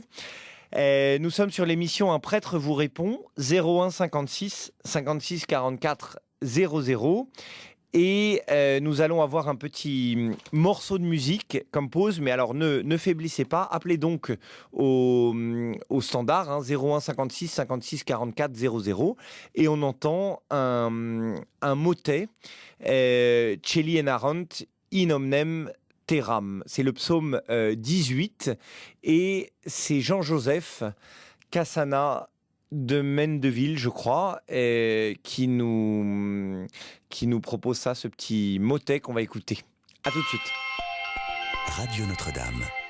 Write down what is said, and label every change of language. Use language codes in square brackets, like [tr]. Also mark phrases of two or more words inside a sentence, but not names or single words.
[fr] Nous sommes sur l'émission Un prêtre vous répond, 01 56 56 44 00. Et nous allons avoir un petit morceau de musique comme pause, mais alors ne faiblissez pas, appelez donc au standard, 01 56 56 44 00, et on entend un motet, [la] Celi enarrant in omnem terram. [fr] C'est le psaume 18, et c'est Jean-Joseph Cassana de Mendeville, je crois, qui nous propose ça, ce petit motet qu'on va écouter. À tout de suite. Radio Notre-Dame.